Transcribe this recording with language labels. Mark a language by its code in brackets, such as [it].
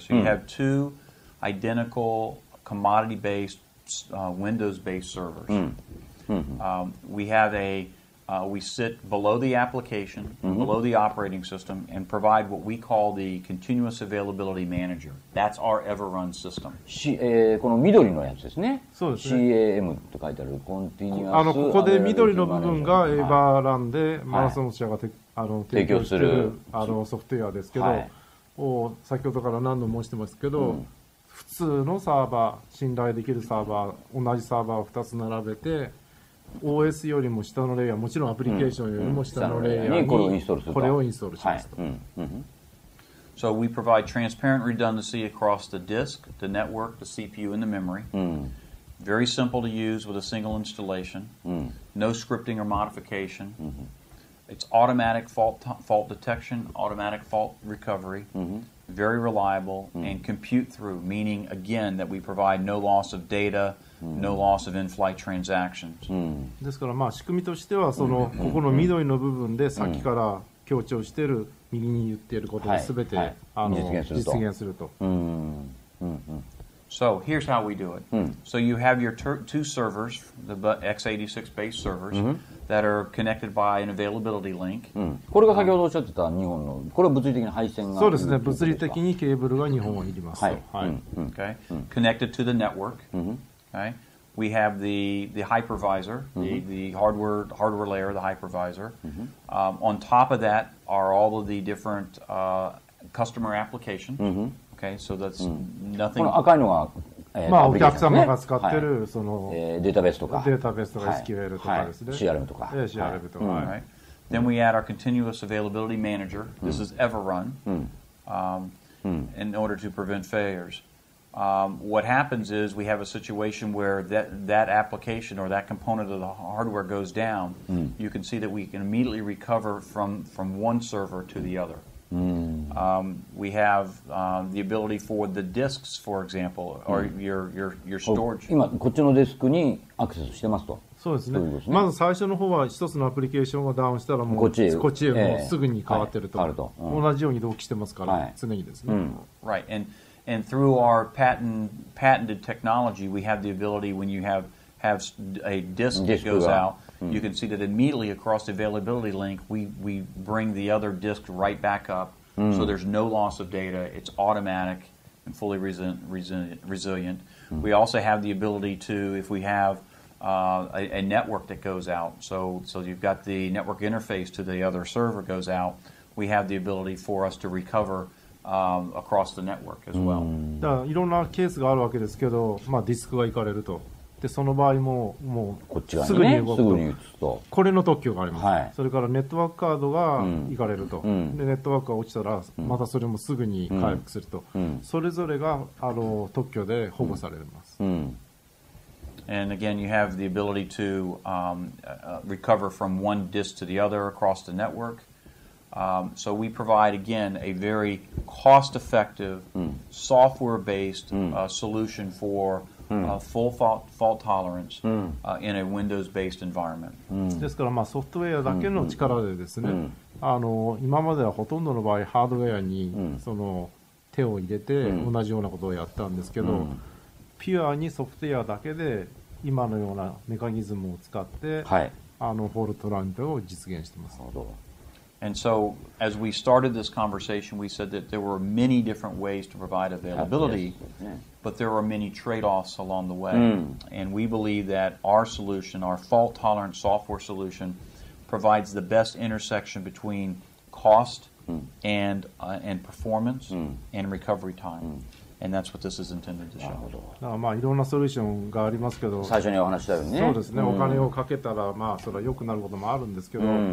[en] So you have two identical commodity-based Windows-based servers. We have we sit below the application, below the operating system, and provide what we call the Continuous Availability Manager. That's our ever-run system. [ja] この緑のやつですね。そうですね。 CAM と書いてあるコンティニュアス。ここで緑の部分がエバーランでマラソン社が提供しているソフトウェアですけど、先ほどから何度も申してますけど、普通のサーバー、信頼できるサーバー、同じサーバーを2つ並べて、OS よりも下のレイヤー、もちろんアプリケーションよりも下のレイヤーにこれをインストールしますと。 [en] So we provide transparent redundancy across the disk, the network, the CPU, and the memory. Very simple to use with a single installation. No scripting or modification. It's automatic fault detection, automatic fault recovery. Very reliable and compute through, meaning again that we provide no loss of data, no loss of in-flight transactions. [ja] ですから仕組みとしてはここの緑の部分でさっきから強調している右に言っていることをすべて実現すると。 [en] So here's how we do it. So you have your two servers, the x86 based servers, that are connected by an availability link. [ja] これが先ほどおっしゃってた日本の、これは物理的な配線が。そうですね、物理的にケーブルが日本はいります。 [en] Okay. Connected to the network. Okay. We have the hypervisor, the hardware layer, the hypervisor. On top of that are all of the different customer applications. Okay, so that's nothing. [ja] この赤いのがお客様が使っているデータベースとか SQL とかですね。 CRM とか。 CRM とか。 [en] Right. Then we add our continuous availability manager. This is ever run in order to prevent failures. What happens is we have a situation where that application or that component of the hardware goes down. You can see that we can immediately recover from one server to the other. We have the ability for the disks, for example, or your storage. [ja] 今こっちのデスクにアクセスしてますと。そうですね。まず最初の方は一つのアプリケーションがダウンしたらもうこっちへもうすぐに変わってると。同じように同期してますから常にですね。 [en] Right, and through our patented technology, we have the ability when you have a disk that goes out. You can see that immediately across the availability link, we bring the other disk right back up, so there's no loss of data. It's automatic and fully resilient. We also have the ability to, if we have a network that goes out, so you've got the network interface to the other server goes out, we have the ability for us to recover across the network as well. [ja] だからいろんなケースがあるわけですけど、ディスクが行かれると。でその場合もうすぐに動くと、これの特許があります。それからネットワークカードが行かれると。でネットワークが落ちたらまたそれもすぐに回復すると。それぞれが特許で保護されます。 [en] And again, you have the ability to recover from one disk to the other across the network. So we provide, again, a very cost-effective, software-based solution for full fault tolerance in a Windows-based environment. [ja] ですからソフトウェアだけの力でですね、今まではほとんどの場合ハードウェアに手を入れて同じようなことをやったんですけど、ピュアにソフトウェアだけで今のようなメカニズムを使ってフォルトラントを実現してます。 [en] And so, as we started this conversation, we said that there were many different ways to provide availability, but there are many trade-offs along the way. And we believe that our solution, our fault-tolerant software solution, provides the best intersection between cost and performance and recovery time. And that's what this is intended to show. [ja] まあいろんなソリューションがありますけど、最初にお話したようにね。そうですね。お金をかけたらまあそれは良くなることもあるんですけど。